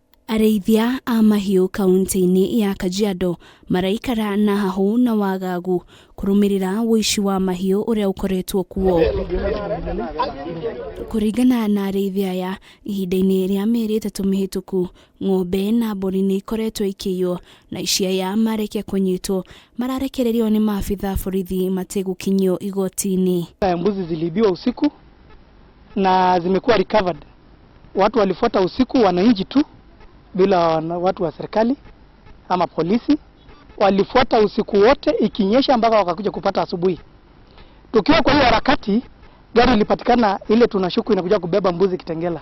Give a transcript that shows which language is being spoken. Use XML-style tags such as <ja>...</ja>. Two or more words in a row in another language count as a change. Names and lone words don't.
<ki>Arĩithia a mahiũ kaunti-inĩ ya Kajiado maraikara na hahu na wagagu kũrũmĩrĩra ũici wa mahiũ ũrĩa ũkoretwo kuo. Kũringana na arĩithia aya, ihinda-inĩ rĩa mĩeri 3 mĩhĩtũku, ng'ombe na mbũri nĩ ikoretwo ikĩiywo na ici aya marĩkia kũnyitwo mararekererio nĩ maabitha borithi mategũkinyio igoti-inĩ.</ki> <sw>Mbuzi ziliibiwa usiku na zimekuwa recovered. Watu walifuata usiku, wananchi tu bila watu wa serikali ama polisi walifuata usiku wote ikinyesha mpaka wakakuja kupata asubuhi. Tukiwa kwa hiyo harakati, gari ilipatikana ile tunashuku inakuja kubeba mbuzi Kitengela.</sw>